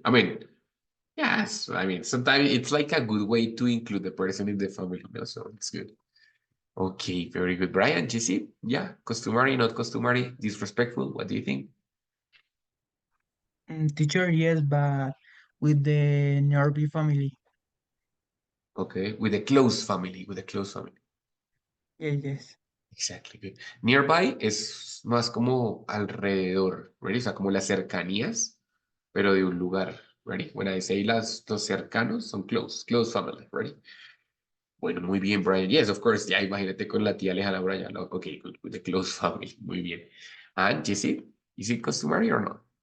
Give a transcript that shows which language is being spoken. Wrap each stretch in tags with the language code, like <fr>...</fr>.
<en>I mean, yes, I mean, sometimes it's like a good way to include the person in the family, so it's good. Okay, very good. Brian, Jesse, yeah, customary, not customary, disrespectful. What do you think? Teacher, yes, but with the nearby family. Okay, with a close family, with a close family. Yeah, yes. Exactly, good.</en> <es>Nearby es más como alrededor, ready? O sea, como las cercanías, pero de un lugar, ready?</es> <en>When I say</en> <es>los cercanos, son</es> <en>close, close family, ready?</en> <es>Bueno, muy bien,</es> <en>Brian. Yes, of course.</en> <es>Ya imagínate con la tía lejana, Brian.</es> <en>No, okay, good, with the close family.</en> <es>Muy bien.</es> <en>And Jesse, is it customary or not?</en>